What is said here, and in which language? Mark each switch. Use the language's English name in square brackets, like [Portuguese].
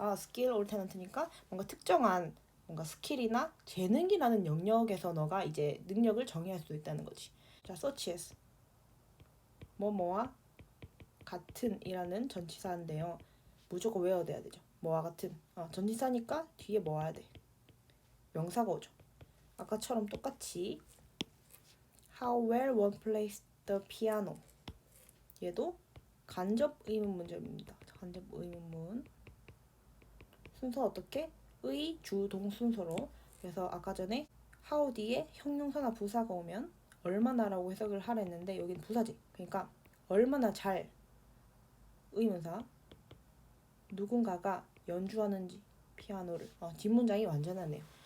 [English] skill or talent [Korean] 니까 뭔가 특정한 뭔가 스킬이나 재능이라는 영역에서 너가 이제 능력을 정의할 수 있다는 거지. 자, such as 뭐뭐와 같은이라는 전치사인데요. 무조건 외워둬야 되죠. 뭐와 같은. 전치사니까 뒤에 뭐 와야 돼? 명사가 오죠. 아까처럼 똑같이 [English] How well one plays the piano. [Korean] 얘도 간접 의문 문제입니다. 간접 의문문. 순서 어떻게? 의, 주, 동 순서로. 그래서 아까 전에 how 뒤에 형용사나 부사가 오면 얼마나라고 해석을 하라 했는데 여기는 부사지. 그러니까 얼마나 잘 의문사 누군가가 연주하는지 피아노를 뒷문장이 완전하네요.